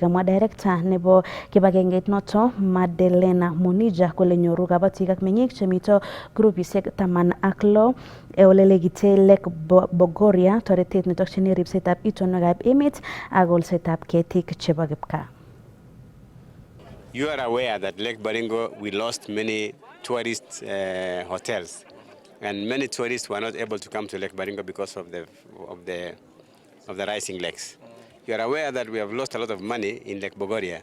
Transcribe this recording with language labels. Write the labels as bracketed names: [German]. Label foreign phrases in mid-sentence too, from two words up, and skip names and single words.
[Kalenjin] Kamwa director nebo kibagengeit noto Madelena Munija kole nyoru kabatik ak meng'ik chemito grupisiek 16 ole legite Lake Bogoria toretet netokchini ribsetab itonwekab emet ak kolsetab ketik chebo kipkaa. [English] You are aware that Lake Baringo, we lost many tourist hotels, and many tourists were not able to come to Lake Baringo because of the rising lakes. You are aware that we have lost a lot of money in Lake Bogoria.